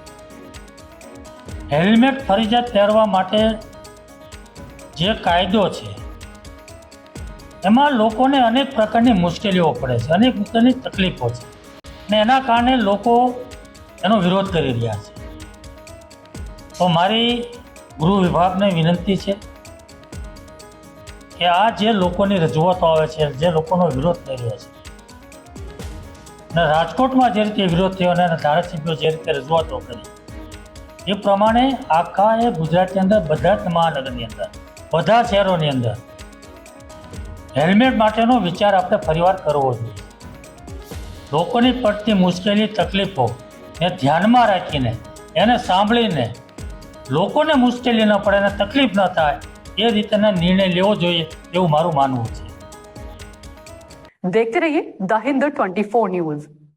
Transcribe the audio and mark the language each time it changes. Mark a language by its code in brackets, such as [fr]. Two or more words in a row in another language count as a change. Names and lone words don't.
[gu] હેલમેટ ફરજિયાત પહેરવા માટે જે કાયદો છે એમાં લોકોને અનેક પ્રકારની મુશ્કેલીઓ પડે છે, અનેક પ્રકારની તકલીફો છે અને એના કારણે લોકો એનો વિરોધ કરી રહ્યા છે। તો મારી ગૃહ વિભાગને વિનંતી છે કે આ જે લોકોની રજૂઆતો આવે છે, જે લોકોનો વિરોધ થઈ રહ્યો છે અને રાજકોટમાં જે રીતે વિરોધ થયો અને ધારાસભ્યો જે રીતે રજૂઆતો કરી એ પ્રમાણે આખા એ ગુજરાતની અંદર બધા જ મહાનગરની અંદર બધા શહેરોની અંદર હેલમેટ માટેનો વિચાર આપણે ફરીવાર કરવો જોઈએ। લોકોની પડતી મુશ્કેલી તકલીફો ને ધ્યાનમાં રાખીને એને સાંભળીને લોકોને મુશ્કેલી ન પડે ને તકલીફ ન થાય એ રીતેના નિર્ણય લેવો જોઈએ એવું મારું માનવું છે। [hi] देखते रहिए द हिंद 24 न्यूज।